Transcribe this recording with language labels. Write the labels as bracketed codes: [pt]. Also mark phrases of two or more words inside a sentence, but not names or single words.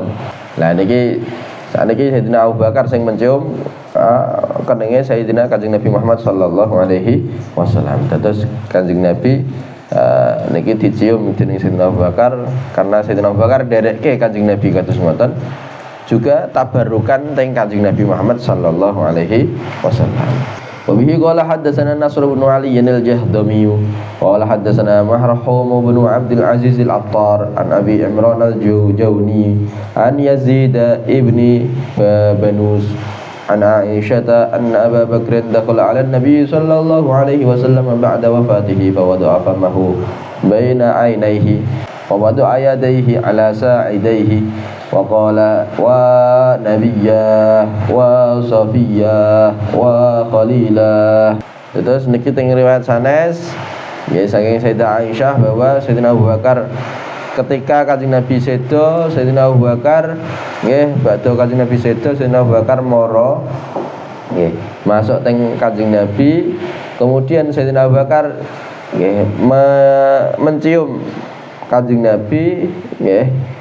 [jv] Lah niki sakniki Sayyidina Abu Bakar sing [id] mencium keningnya [jv] Sayyidina Kanjeng Nabi Muhammad [ar] صلى الله عليه وسلم. [jv] Terus Kanjeng Nabi niki dicium dening Sayyidina Abu Bakar karena Sayyidina Abu Bakar nderekke Kanjeng Nabi kados ngoten. Juga tabarukan teng Kanjeng Nabi Muhammad [ar] صلى الله عليه وسلم. وبه قال حدثنا نصر بن علي الجهضمي قال حدثنا مرحوم بن عبد عزيز العطار عن أبي عمران الجوني عن يزيد بن بابنوس عن عائشة أن أبا بكر دخل على النبي صلى الله عليه وسلم بعد وفاته فوضع فمه بين عينيه ووضع يديه على ساعديه وقال وا نبياه وا صفياه وا خليلاه. [jv] Terus niki teng riwayat sanes ya saking Sayyidah Aisyah bahwa Sayyidina Abu Bakar ketika Kanjeng Nabi sedo, Sayyidina Abu Bakar nggih badhe Kanjeng Nabi sedo, Sayyidina Abu Bakar mara nggih masuk teng Kanjeng Nabi, kemudian Sayyidina Abu Bakar nggih mencium Kanjeng Nabi nggih